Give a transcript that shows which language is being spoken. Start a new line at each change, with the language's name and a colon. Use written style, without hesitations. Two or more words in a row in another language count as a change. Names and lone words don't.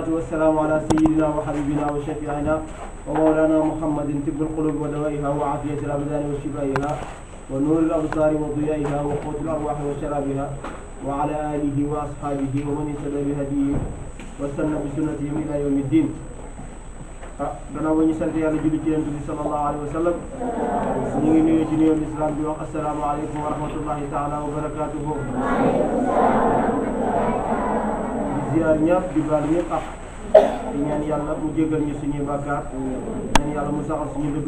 Arabic: والسلام على سيدنا وحبيبنا وشفيعنا ومولانا محمد طب القلوب ودوائها وعافية الأبدان وشفائها ونور الأبصار وضيائها وقوت الأرواح وشرابها وعلى آله وأصحابه ومن اهتدى بهديه واستنى بسنتهم إلى يوم الدين.
Wolof: gannaaw ba ñu sant yàlla julli ci Yonent bi
Arabic: صلى الله عليه وسلم
Wolof: ñu ngi nuyu ci nuyoo l'islam bi wax
Arabic: السلام عليكم ورحمة الله تعالى وبركاته.
Wolof: di ziar ñëpp di baal ñëpp ak di ñaan yàlla mu jégal ñu suñuy bàkkaar ñaan yàlla mu saxal suñu dëgg